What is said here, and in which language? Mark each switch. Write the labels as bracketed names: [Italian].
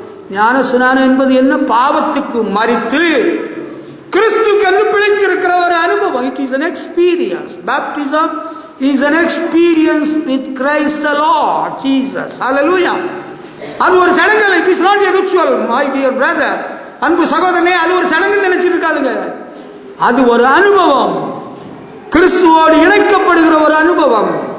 [Tamil] ஞான ஸ்நானம் என்பது என்ன? பாவத்துக்கு மரித்து கிறிஸ்துவுக்கு பிழைத்திருக்கிற ஒரு அனுபவம். [English] It is an experience. Baptism is an experience with Christ the Lord Jesus. Hallelujah. [Tamil] அது ஒரு சடங்கு. [English] It is not a ritual, my dear brother. [Tamil] அன்பு சகோதரனே, அது ஒரு சடங்கு நினைச்சிட்டு இருக்காதுங்க. அது ஒரு அனுபவம், கிறிஸ்துவோடு இணைக்கப்படுகிற ஒரு அனுபவம்.